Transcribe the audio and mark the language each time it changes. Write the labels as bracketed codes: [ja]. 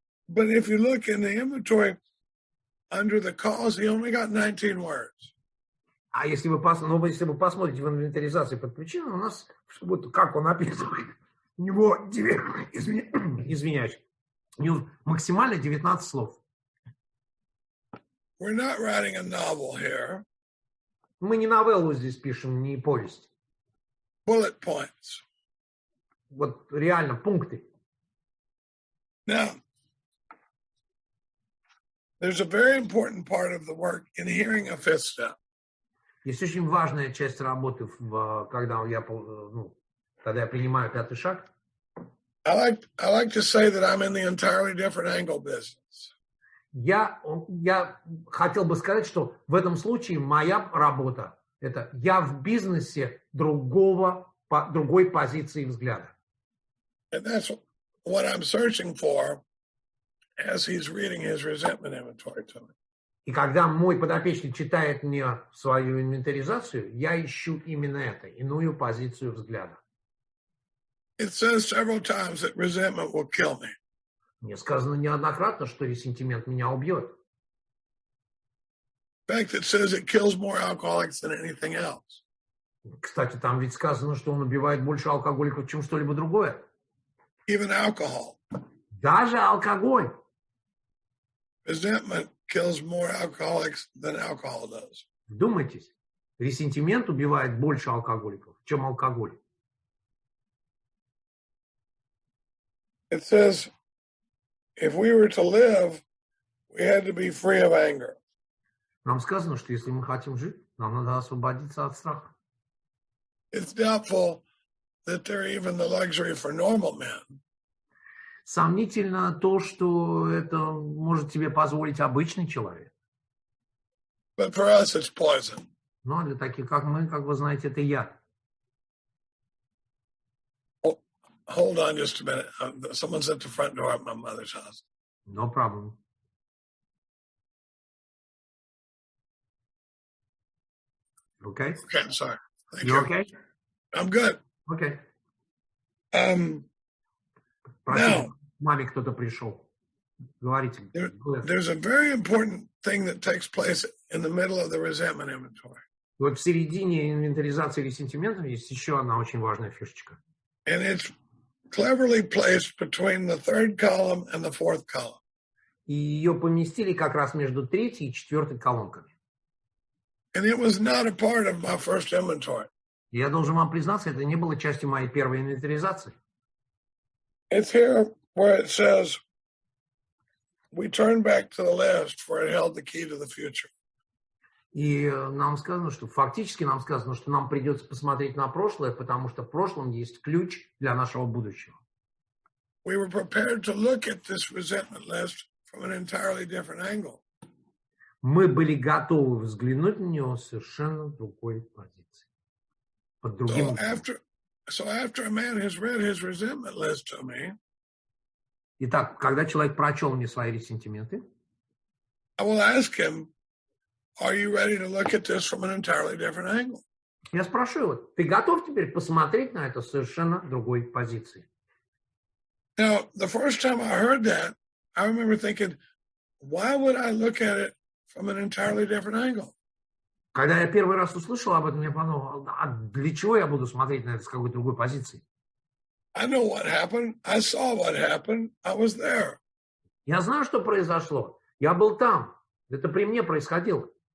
[en] But if you look in the inventory, under the cause, he only got 19 words. [ru] А если вы посмотрите в инвентаризации под причиной, у нас, вот как он описывает, у него, извиняюсь, у него максимально 19 слов. [en] We're not writing a novel here. [ru] Мы не новеллу здесь пишем, не повесть. [en] Bullet points. [ru] Вот реально пункты. [en] Now, there's a very important part of the work in hearing a fifth step. [ru] Есть очень важная часть работы, когда я принимаю пятый шаг. [en] I like to say that I'm in the entirely different angle business. [ru] Я хотел бы сказать, что в этом случае моя работа – это я в бизнесе другой позиции взгляда. [en] And that's what I'm searching for as he's reading his resentment inventory to me. [ru] И когда мой подопечный читает мне свою инвентаризацию, я ищу именно это, иную позицию взгляда. [en] It says several times that resentment will kill me. [ru] Мне сказано неоднократно, что ресентимент меня убьет. [en] In fact, it says it kills more alcoholics than anything else. [ru] Кстати, там ведь сказано, что он убивает больше алкоголиков, чем что-либо другое. [en] Even alcohol. [ru] Даже алкоголь. [en] Resentment kills more alcoholics than alcohol does. [ru] Вдумайтесь, ресентимент убивает больше алкоголиков, чем алкоголь. [en] It says, if we were to live, we had to be free of anger. [ru] Нам сказано, что если мы хотим жить, нам надо освободиться от страха. [en] It's doubtful that they're even the luxury for normal men. [ru] Сомнительно то, что это может себе позволить обычный человек. [en] But for us, it's poison. [ru] Но для таких, как мы, как вы знаете, это яд. [en] Hold on just a minute. Someone's at the front door at my mother's house. No problem. Okay? Okay, I'm sorry. Thank You you. okay? I'm good. Okay. Now, [ru] Маме кто-то пришел. Говорите. [en] there's a very important thing that takes place in the middle of the resentment inventory. [ru] Вот в середине инвентаризации ресентиментов есть еще одна очень важная фишечка. [en] And it's cleverly placed between the third column and the fourth column. [ru] И ее поместили как раз между третьей и четвертой колонками. [en] And it was not a part of my first inventory. [ru] Я должен вам признаться, это не было частью моей первой инвентаризации. [en] It's here where it says, we turn back to the list for it held the key to the future. [ru] И нам сказано, что фактически нам сказано, что нам придется посмотреть на прошлое, потому что в прошлом есть ключ для нашего будущего. [en] We were prepared to look at this resentment list from an entirely different angle. [ru] Мы были готовы взглянуть на него с совершенно другой позиции. Под другим. [en] So after a man has read his resentment list to me, [ru] Итак, когда человек прочел мне свои ресентименты, [en] I will ask him, are you ready to look at this from an entirely different angle? [ru] я спрошу его, ты готов теперь посмотреть на это с совершенно другой позиции? [en] Now, the first time I heard that, I remember thinking, why would I look at it from an entirely different angle? [ru] Когда я первый раз услышал об этом, я подумал, а для чего я буду смотреть на это с какой-то другой позиции? [en] I know what happened. I saw what happened. I was there. [ru] Я знаю, что произошло. Я был там. Это при мне происходило.